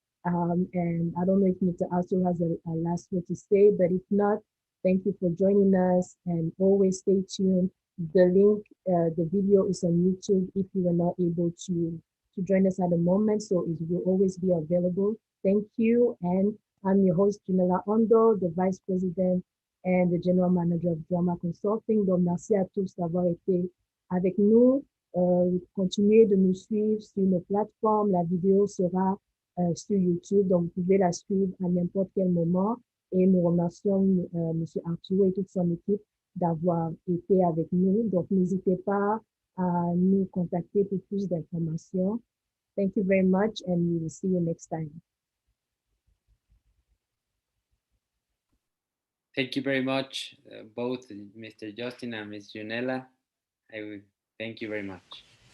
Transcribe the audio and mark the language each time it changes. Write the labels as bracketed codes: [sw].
[en] And I don't know if Mr. Arturo has a last word to say, but if not, thank you for joining us and always stay tuned. The link, the video is on YouTube if you are not able to join us at the moment. So it will always be available. Thank you. And I'm your host, Junella Ondo, the Vice President and the General Manager of Joama Consulting. [fr] Donc, merci à tous d'avoir été avec nous. Continuez de nous suivre sur nos plateformes. La vidéo sera sur YouTube, donc vous pouvez la suivre à n'importe quel moment. Et nous remercions M. Arturo et toute son équipe d'avoir été avec nous. Donc, n'hésitez pas à nous contacter pour plus d'informations. [en] Thank you very much, and we will see you next time. Thank you very much, both Mr. Justin and Ms. Junella. I would thank you very much.